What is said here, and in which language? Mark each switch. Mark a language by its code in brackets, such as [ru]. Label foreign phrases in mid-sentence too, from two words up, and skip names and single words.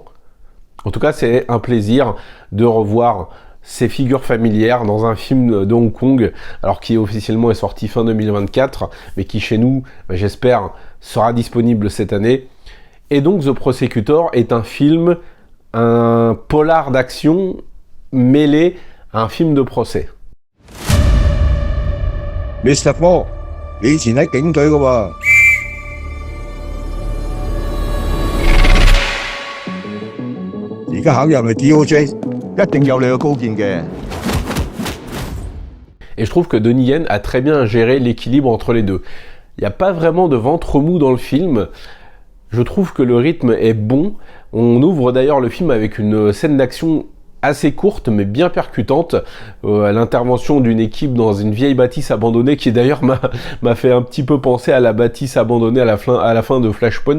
[fr] En tout cas, c'est un plaisir de revoir ces figures familières dans un film de Hong Kong, alors qui officiellement est sorti fin 2024, mais qui chez nous, j'espère, sera disponible cette année. Et donc The Prosecutor est un film, un polar d'action mêlé à un film de procès. Mr. Paul, [yue] 你以前喺警隊㗎喎。而家考入嚟 DOJ， 一定有你嘅高見嘅。 [fr] Et je trouve que Donnie Yen a très bien géré l'équilibre entre les deux. Il n'y a pas vraiment de ventre mou dans le film. Je trouve que le rythme est bon. On ouvre d'ailleurs le film avec une scène d'action assez courte mais bien percutante, à l'intervention d'une équipe dans une vieille bâtisse abandonnée, qui d'ailleurs m'a fait un petit peu penser à la bâtisse abandonnée à la fin de Flashpoint.